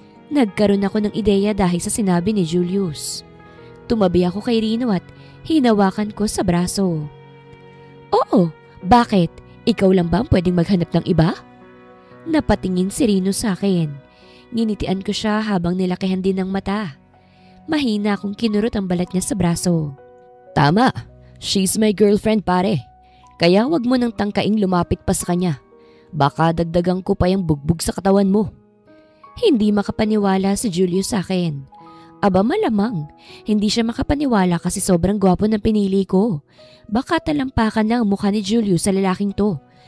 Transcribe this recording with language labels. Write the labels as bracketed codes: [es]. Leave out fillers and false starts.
[tl] Nagkaroon ako ng ideya dahil sa sinabi ni Julius. Tumabi ako kay Rino at hinawakan ko sa braso. Oo, bakit? Ikaw lang ba ang pwedeng maghanap ng iba? Napatingin si Rino sa akin. Ninitian ko siya habang nilakihan din ng mata. Mahina akong kinurot ang balat niya sa braso. Tama, [en] she's my girlfriend pare. [tl] Kaya wag mo nang tangkaing lumapit pa sa kanya. Baka dagdagan ko pa yung bugbog sa katawan mo. Hindi makapaniwala si Julius sa akin. Aba malamang, hindi siya makapaniwala kasi sobrang gwapo ng pinili ko. Baka talampakan lang ang mukha ni Julius sa lalaking to.